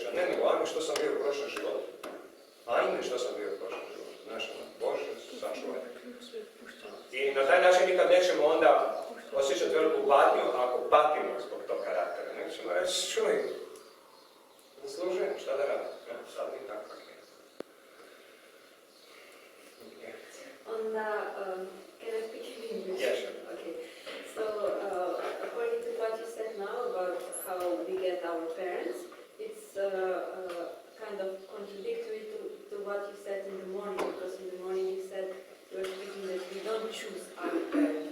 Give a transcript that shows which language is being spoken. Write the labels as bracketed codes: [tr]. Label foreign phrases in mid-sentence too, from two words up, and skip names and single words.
[hr] Ne, nego onome što sam bio u prošlom životu. Ajme što sam bio u prošlom životu. Bože, sačuvaj. I na taj način nikad nećemo onda osjećati veliku patnju ako patimo zbog tog karaktera. Nećemo reći, čuj, zaslužujem, šta da radim? Sad mi tako kak je. [en] Can I speak in English? Yeah, sure. Okay. So, according to what you said now about how we get our parents, it's kind of contradictory to what you said in the morning, because in the morning you said you were speaking that we don't choose our parents.